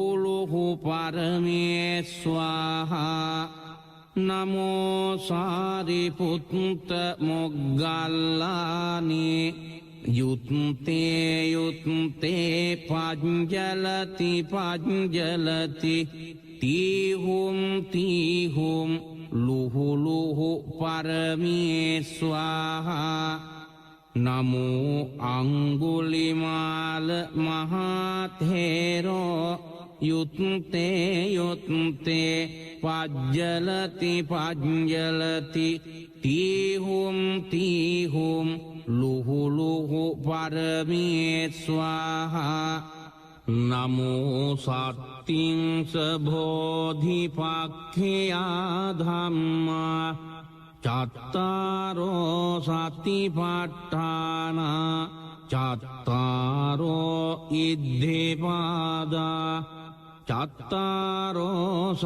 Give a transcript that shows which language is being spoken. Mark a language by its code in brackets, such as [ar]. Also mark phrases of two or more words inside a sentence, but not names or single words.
[pi] ලුහු පරමේ ස්වාහා නමෝ සාරිපුත්ත මොග්ගල්ලානි යුත්තේ යුත්තේ පජ්ජලති පජ්ජලති තීහුම් ලුහුලුහු පරමේ ස්වාහා නමෝ අංගුලිමාල මහතේරෝ යුත්තේ පජ්ජලති තීහුම් ලුහුලුහු පරමේ ස්වාහා නමෝ සත්තිංස බෝධිපක්ඛයා ධම්මා චත්තාරෝ සතිපට්ඨාන චත්තාරෝ ඉද්ධිපාදා චත්තාරෝ